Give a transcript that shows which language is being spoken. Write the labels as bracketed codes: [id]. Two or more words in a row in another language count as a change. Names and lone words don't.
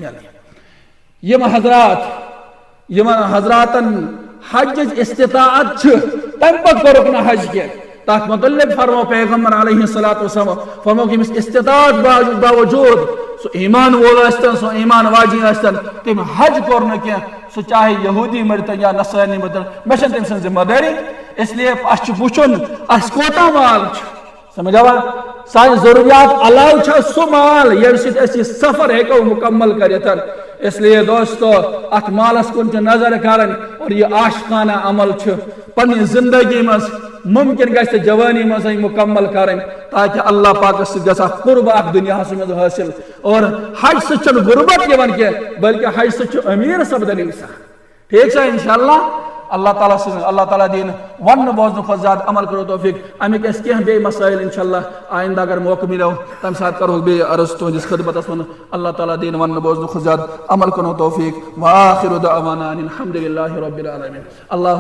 [ks] میلٕنۍ یِمن حضراتن حجٕچ استطاعت چھِ تمہِ پتہٕ کوٚرُکھ نہٕ حج کینٛہہ تتھ متعلق فرمو پیغمبر [ar] علیہ الصلوۃ والسلام [ks] فرمو کہ أمِس استطاعت باوجود سُہ ایمان وول ٲسۍتن سُہ ایمان واجی ٲسۍتن تٔمۍ حج کوٚر نہٕ کینٛہہ سُہ چاہے یہوٗدی مٔرۍتن یا نصرانی مٔرۍتن مےٚ چھنہٕ تٔمۍ سٕنٛز ذمہٕ دٲری [ur] اس لیے [ks] اَسہِ چھُ وٕچھُن اَسہِ کوتاہ مال چھُ سمجھ آوا سانہِ ضروٗریات علاوٕ چھا سُہ مال ییٚمہِ سۭتۍ أسۍ یہِ سفر ہیٚکو مُکمل کٔرِتھ [ur] اس لیے [ks] دوستو اتھ مالس کُن چھِ نظر کرٕنۍ اور یہ عاشقانہ عمل چھُ پننہِ زندگی منٛز ممکن گژھِ تہٕ جوانی منٛزٕے مُکمل کرٕنۍ تاکہ اللہ پاکس سۭتۍ گژھِ اکھ قرب اکھ دُنیاہس منٛز حٲصِل اور حج سۭتۍ چھُنہٕ غُربت یِوان کینٛہہ بلکہ حج سۭتۍ چھُ أمیٖر سپدن انسان ٹھیک سا انشاءاللہ اللہ تعالیٰ دین ون بوزن کھت زیادہ عمل کرو توفیق امیک اس کیا بے مسائل انشاءاللہ آئندہ اگر موقع ملو تم ساتھ کرو بے عرض تہندس خدمتس من اللہ تعالیٰ دین ون بوزن کھت زیادہ عمل کرو توفیق [ar] وآخر دعوانا ان الحمد للہ رب العالمین [ks] اللہ